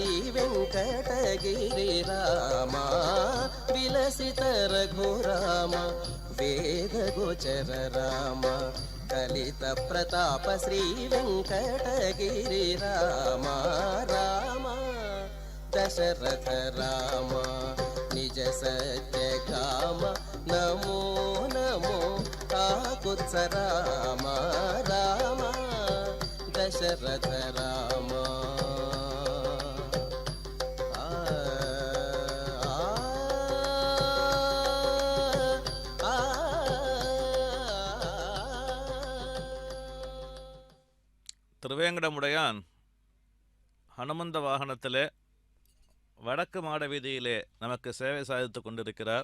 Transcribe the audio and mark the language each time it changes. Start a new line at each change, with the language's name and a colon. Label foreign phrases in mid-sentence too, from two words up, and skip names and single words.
Sanskrit: वेंकटगिरि राम विलसित रघुराम वेद गोचर राम कलित प्रताप श्री वेंकटगिरि राम राम दशरथ राम निज सत्य काम नमो नमो काकुत्स राम राम दशरथ राम
Tamil: திருவேங்கடமுடையான் ஹனுமந்த வாகனத்திலே வடக்கு மாட வீதியிலே நமக்கு சேவை சாதித்து கொண்டிருக்கிறார்.